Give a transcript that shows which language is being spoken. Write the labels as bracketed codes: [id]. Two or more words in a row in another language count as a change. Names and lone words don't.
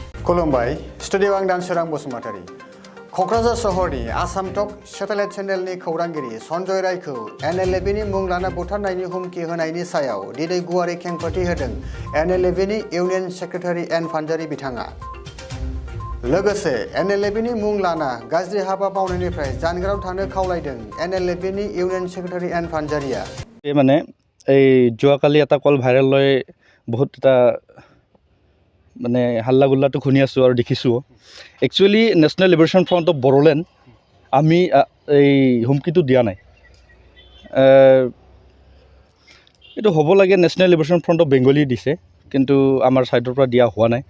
[brx] खुलुमबाय स्टुडिअ आं दानसोरां बसुमतारी क'क्राझार सहरनि आसाम टक सेटेलाइट चेनेलनि खौरांगिरि सन्जय रायखौ एनएलएबीनि मुं लाना बुथारनायनि हुमखि होनायनि सायाव दिनै गुवारै खेंफोरथि होदों एनएलएबीनि इउनियन सेक्रेटारि एन फानजारि बिथाङा। लोगोसे एनएलएबीनि मुं लाना गाज्रि हाबा मावनायनिफ्राय जानगाराव थानो खावलायदों एनएलएबीनि इउनियन सेक्रेटारि एन फानजारिया। [as] মানে এই যোৱাকালি এটা কল ভাইৰেল লৈ বহুত এটা মানে হাল্লা গুল্লাটো শুনি আছোঁ আৰু দেখিছোঁ। একচুৱেলি নেশ্যনেল লিবাৰেশ্যন ফ্ৰণ্ট অফ বড়োলেণ্ড আমি এই হুমকিটো দিয়া নাই। এইটো হ'ব লাগে নেশ্যনেল লিবাৰেশ্যন ফ্ৰণ্ট অফ বেংগলী দিছে, কিন্তু আমাৰ ছাইডৰ পৰা দিয়া হোৱা নাই।